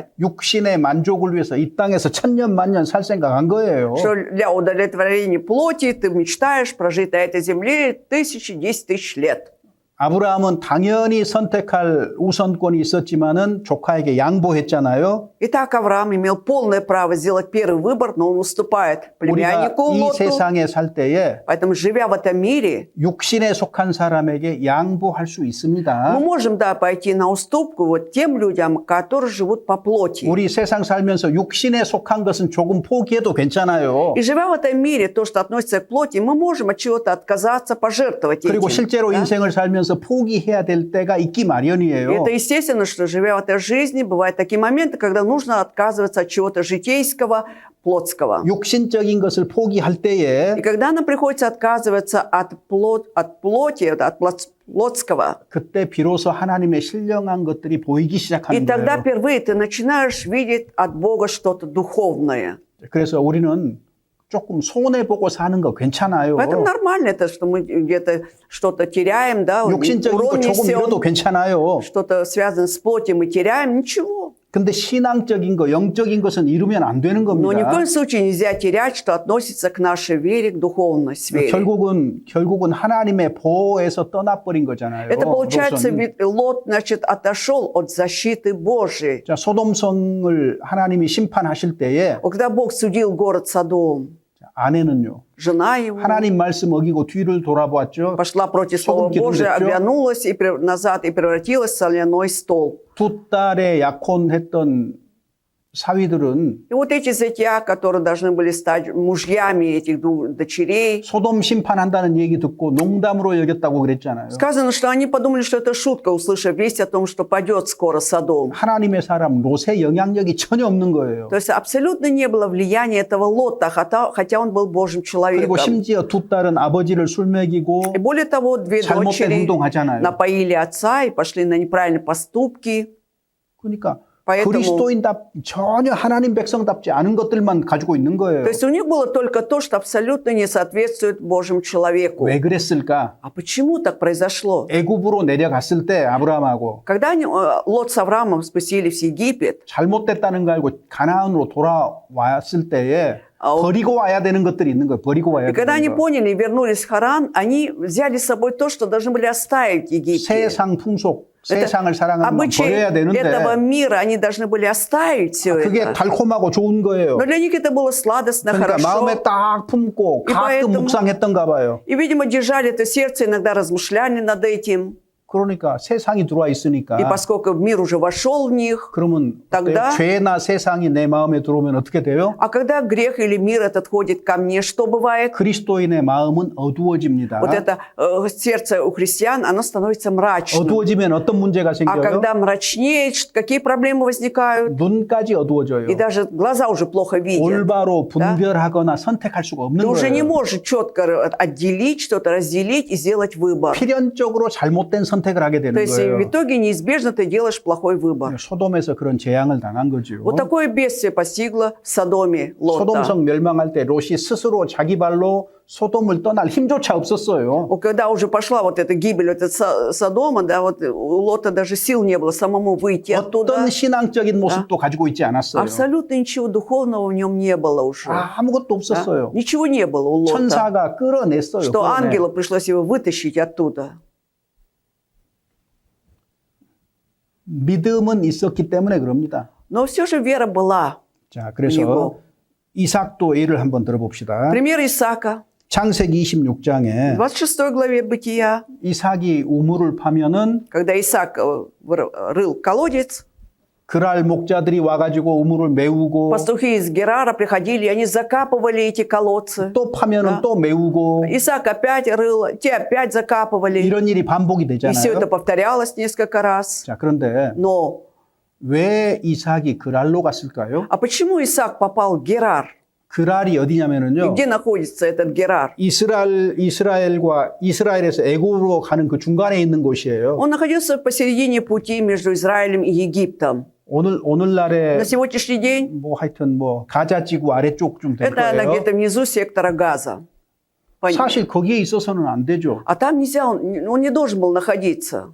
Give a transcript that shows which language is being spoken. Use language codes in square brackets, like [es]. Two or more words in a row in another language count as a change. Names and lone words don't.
[ko] 육신의 만족을 위해서 이 땅에서 천년 만년 살 생각한 거예요. [ru] Что для удовлетворения плоти ты мечтаешь прожить на этой земле 1000, 10 000 лет. [ko] 아브라함은 당연히 선택할 우선권이 있었지만은 조카에게 양보했잖아요. [ru] Итак, Авраам имел полное право сделать первый выбор, но он уступает [ko] 우리가 [ru] племяннику [ko] 이 [ru] Лоту. [ko] 세상에 살 때에 [ru] Поэтому, живя в этом мире, [ko] 육신에 속한 사람에게 양보할 수 [ru] мы [ko] 있습니다. [ru] можем, да, пойти на уступку вот тем людям, которые живут по плоти. [ko] 우리 세상 살면서 육신에 속한 것은 조금 포기해도 괜찮아요. [ru] И живя в этом мире, то, что относится к плоти, мы можем от чего-то отказаться, пожертвовать этим. [ko] 그리고 실제로 [ru] да? [ko] 인생을 살면서 포기해야 될 때가 있기 [ru] И [ko] 마련이에요. [ru] это естественно, что живя в этой жизни, бывают такие моменты, когда нужно отказываться от чего-то житейского, плотского. [ko] 육신적인 것을 포기할 때에 [ru] И когда нам приходится отказываться от плоти, от Лотского. [ko] 그때 비로소 하나님의 신령한 것들이 보이기 [ru] И [ko] 시작하는 [ru] тогда [ko] 거예요. [ru] впервые ты начинаешь видеть от Бога что-то духовное. [ko] 그래서 우리는 조금 손해보고 사는 거 괜찮아요. [ru] Поэтому нормально это, что мы где-то что-то теряем, да, [ko] 육신적인 거 [ru] урон [ko] 조금 잃어도 [ru] несем, [ko] 괜찮아요. [ru] что-то связано с плотью мы теряем, ничего. [ko] 근데 신앙적인 거, 영적인 것은 잃으면 안 되는 [ru] Но ни в [ko] 겁니다. [ru] коем случае нельзя терять, что относится к нашей вере, к духовной сфере. [ko] 결국은 하나님의 보호에서 떠나버린 거잖아요. [ru] Это получается, [ko] 롯은. [ru] ведь Лот, значит, отошел от защиты Божией. [ko] 자, 소돔성을 하나님이 심판하실 때에 [ru] Вот когда Бог судил город Содом, [ko] 아내는요. [ru] жена его [ko] 하나님 말씀 어기고 뒤를 돌아보았죠. [ru] пошла против Слова [ko] 소금 [ru] Божия, [ko] 기둥 됐죠? [ru] оглянулась и назад и превратилась в соляной столб. [ko] 두 딸의 약혼했던 사위들은 [ru] И вот эти зятья, которые должны были стать мужьями этих двух дочерей, [ko] 소돔 심판한다는 얘기 듣고 농담으로 여겼다고 그랬잖아요. [ru] сказано, что они подумали, что это шутка, услышав весть о том, что падет скоро Содом. [ko] 하나님의 사람 롯의 영향력이 전혀 없는 거예요. [ru] То есть абсолютно не было влияния этого Лота, хотя он был Божьим [ko] 그리고 [ru] человеком. [ko] 심지어 두 딸은 아버지를 술 먹이고 [ru] И более того, две [ko] 잘못된 [ru] дочери [ko] 행동하잖아요. [ru] напоили отца и пошли на неправильные поступки. [ko] 그러니까 [ru] Поэтому- [ko] 그리스도인답 전혀 하나님 백성답지 않은 것들만 가지고 있는 거예요. [ru] То есть у них было только то, что абсолютно не соответствует Божьему человеку. [ko] 왜 그랬을까? [ru] А почему так произошло? [ko] 애굽으로 내려갔을 때 아브라함하고 [ru] Когда Лот с Авраамом спустились в Египет, [ko] 잘못됐다는 거 알고 가나안으로 돌아왔을 때에 아, 버리고 와야 되는 것들이 있는 거예요. 버리고 와야 [ru] и когда они [ko] 되는 거. [ru] поняли и вернулись в Харан, они взяли с собой то, что должны были оставить в Египте. [ko] 세상 풍속, 세상을 사랑하는 건 [ru] Обычаи [ko] 버려야 되는데 [ru] этого мира они должны были оставить все [ko] 그게 [ru] это. [ko] 달콤하고 좋은 거예요. [ru] Но для них это было сладостно, [ko] 그러니까 [ru] хорошо. [ko] 마음에 딱 품고 [ru] И [ko] 가끔 [ru] поэтому- [ko] 묵상했던가 봐요. [ru] И, видимо, держали это в сердце, иногда размышляли над этим. [ko] 그러니까 세상이 들어와 있으니까 [ru] И поскольку мир уже вошел в них, [ko] 그러면 [ru] тогда- [ko] 어때요? 죄나 세상이 내 마음에 들어오면 어떻게 돼요? [ru] а когда грех или мир этот ходит ко мне, что бывает? [ko] 그리스도인의 마음은 어두워집니다. [ru] Вот это сердце у христиан, оно становится мрачным. [ko] 어두워지면 어떤 문제가 [ru] А [ko] 생겨요? [ru] когда мрачнеет, какие проблемы возникают? [ko] 눈까지 어두워져요. [ru] И даже глаза уже плохо видят. [ko] 올바로 분별하거나 선택할 수가 없는 [ru] Ты уже не [ko] 거예요. [ru] можешь четко отделить что-то, разделить и сделать выбор. [ko] 필연적으로 잘못된 선택을 하게 되는 [ru] То есть в [ko] 거예요. [ru] итоге неизбежно ты делаешь плохой выбор. [ko] 소돔에서 그런 재앙을 당한 거죠. [ru] Вот такое бедствие постигло в Содоме Лота. [ko] 소돔성 멸망할 때 롯이 스스로 자기 발로 소돔을 떠날 힘조차 없었어요. [ru] Вот когда уже пошла вот эта гибель Содома, да, вот у Лота даже сил не было самому выйти оттуда. [ko] 어떤 신앙적인 모습도 가지고 있지 않았어요. [ru] Абсолютно ничего духовного в нем не было уже. [ko] 아무것도 [ru] Да? [ko] 없었어요. [ru] Ничего не было у Лота. [ko] 천사가 끌어냈어요. [ru] Что [ko] 끌어내. [ru] ангелу пришлось его вытащить оттуда. [ko] 믿음은 있었기 때문에 그럽니다. [ru] Но все же вера была. [ko] 자, 그래서 그리고- 이삭도 예를 한번 들어봅시다. [ru] Пример Исаака. [ko] 창세기 26장에 [ru] В 26 главе Бытия, [ko] 이삭이 우물을 파면은 [ru] когда Исаак рыл колодец, [ko] 그랄 목자들이 와가지고 우물을 메우고 [ru] пастухи из Герара приходили, и они закапывали эти колодцы. [ko] 또 파면은 [ru] Да. [ko] 또 메우고 [ru] Исаак опять рыл, те опять закапывали. [ko] 이런 일이 반복이 [ru] И все это [ko] 되잖아요. [ru] повторялось несколько раз. [ko] 자, 그런데 [ru] Но, [ko] 왜 이삭이 그랄로 갔을까요? [ru] а почему Исаак попал в Герар? [ko] 그랄이 [ru] И [ko] 어디냐면은요. [ru] где находится этот Герар? [ko] 이스라엘에서 애굽으로 가는 그 중간에 있는 곳이에요. [ru] Он находился посередине пути между Израилем и Египтом. [ko] 오늘날에 [ru] На сегодняшний день [ko] 뭐 하여튼 뭐 가자 지구 아래쪽쯤 될 [ru] это она [ko] 거예요. [ru] где-то внизу сектора Газа. [ko] 사실 거기에 있어서는 안 되죠. [ru] А там нельзя, он не должен был находиться,